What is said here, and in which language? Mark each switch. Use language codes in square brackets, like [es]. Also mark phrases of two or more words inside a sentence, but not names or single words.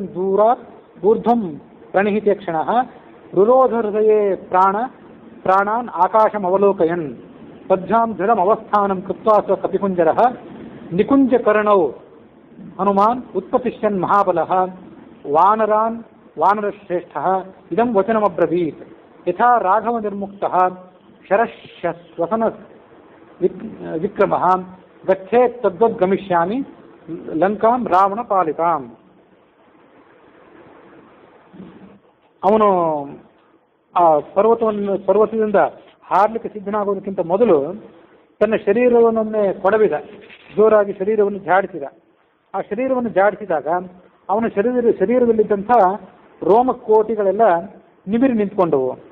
[sa] ದೂರಾತ್ ಊರ್ಧ್ವಂ ಪ್ರಣಿಹಿತೆ ಕ್ಷಣಃ ರುರೋಧ ಹೃದಯೇ ಪ್ರಾಣಾನ್ ಆಕಾಶಮವಲೋಕಯನ್ ಪದ್ಭ್ಯಾಂ ದೃಢಮವಸ್ಥಾನಂ ಕೃತ್ವಾ ಸ್ವ ಕಪಿಕುಂಜರಃ ನಿಕುಂಜಕರ್ಣೌ ಹನುಮಾನ್ ಉತ್ಪತಿಷ್ಯನ್ ಮಹಾಬಲಃ ವಾನರಶ್ರೇಷ್ಠಃ ಇದಂ ವಚನಮಬ್ರವೀತ್ ಯಥಾ ರಾಘವ ನಿರ್ಮುಕ್ತಃ ಶರಶ್ವಸನ ವಿಕ್ರಮಃ ಗಚ್ಚೇತ್ ತದ್ವದ್ ಗಮಿಷ್ಯಾಮಿ ಲಂಕಾಂ ರಾವಣ ಪಾಲಿತಾಂ. [kn] ಅವನು ಆ ಪರ್ವತದಿಂದ ಹಾರಲಿಕ್ಕೆ ಸಿದ್ಧನಾಗೋದಕ್ಕಿಂತ ಮೊದಲು ತನ್ನ ಶರೀರವನ್ನೊಮ್ಮೆ ಕೊಡವಿದ, ಜೋರಾಗಿ ಶರೀರವನ್ನು ಜಾಡಿಸಿದ. ಆ ಶರೀರವನ್ನು ಜಾಡಿಸಿದಾಗ ಅವನ ಶರೀರದಲ್ಲಿದ್ದಂಥ ರೋಮಕೋಟಿಗಳೆಲ್ಲ ನಿಮಿರಿ ನಿಂತ್ಕೊಂಡವು.